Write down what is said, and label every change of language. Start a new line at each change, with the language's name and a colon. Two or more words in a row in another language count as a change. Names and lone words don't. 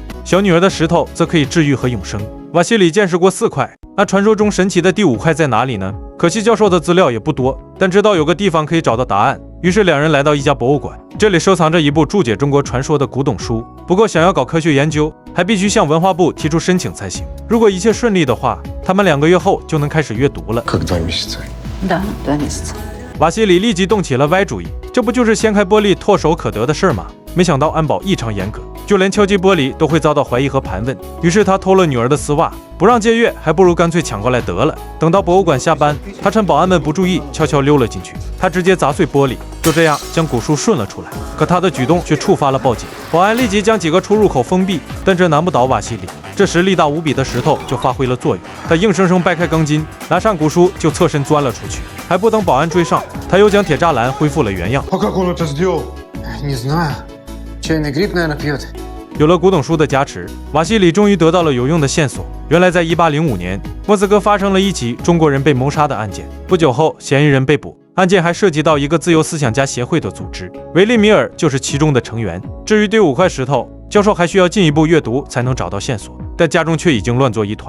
Chinese: 小女儿的石头则可以治愈和永生。瓦西里见识过4块，那传说中神奇的第5块在哪里呢？可惜教授的资料也不多，但知道有个地方可以找到答案。于是两人来到一家博物馆，这里收藏着一部注解中国传说的古董书。不过想要搞科学研究，还必须向文化部提出申请才行。如果一切顺利的话，他们2个月后就能开始阅读了。
Russian: Как 2 месяца? Да, 2 месяца.
Chinese: 瓦西里立即动起了歪主意，这不就是掀开玻璃唾手可得的事儿吗？没想到安保异常严格，就连敲击玻璃都会遭到怀疑和盘问。于是他偷了女儿的丝袜，不让借阅，还不如干脆抢过来得了。等到博物馆下班，他趁保安们不注意，悄悄溜了进去。他直接砸碎玻璃，就这样将古书顺了出来。可他的举动却触发了报警，保安立即将几个出入口封闭，但这难不倒瓦西里。这时力大无比的石头就发挥了作用，他硬生生掰开钢筋，拿上古书就侧身钻了出去。还不等保安追上，他又将铁栅栏恢复了原样。
Russian: Не знаю. Чайный гриб, наверное, пьет.
Chinese: 有了古董书的加持，瓦西里终于得到了有用的线索。原来在1805年，莫斯科发生了一起中国人被谋杀的案件。不久后，嫌疑人被捕。案件还涉及到一个自由思想家协会的组织，维利米尔就是其中的成员。至于第5块石头，教授还需要进一步阅读才能找到线索，但家中却已经乱作一团。